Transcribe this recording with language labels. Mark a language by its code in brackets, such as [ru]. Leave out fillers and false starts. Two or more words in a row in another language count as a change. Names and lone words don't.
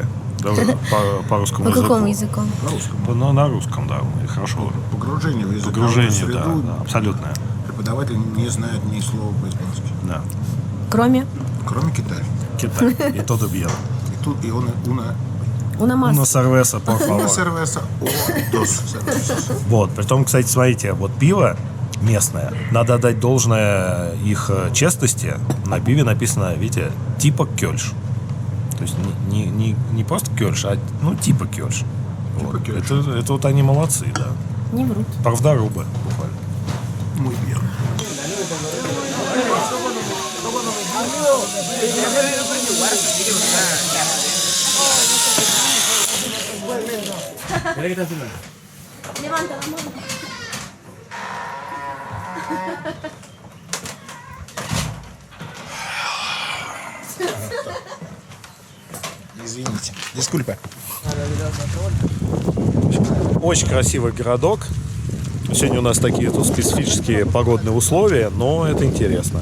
[ru] Да, по русскому По языку. какому языку? На русском, да. И хорошо. Погружение в языковую Погружение, среду. да, абсолютное. Преподаватель не знает ни слова по-испански. Да. Кроме Кроме Китая. Китай. И тот убьет. И тут и он [es] Una más. Una cerveza, por favor. una cerveza o dos cervezas. [ru] Вот, притом, кстати, смотрите, вот пиво местное, надо отдать должное их честности. На пиве написано, видите, типа кёльш. То есть не просто кёльш, а ну типа кёльш. Вот. кёльш. Это вот они молодцы, да. Не врут. Правдорубы, буквально. [es] Muy bien. Levanta la mano. [ru] Извините. Дискульпе. Очень красивый городок. Сегодня у нас такие тут специфические погодные условия, но это интересно.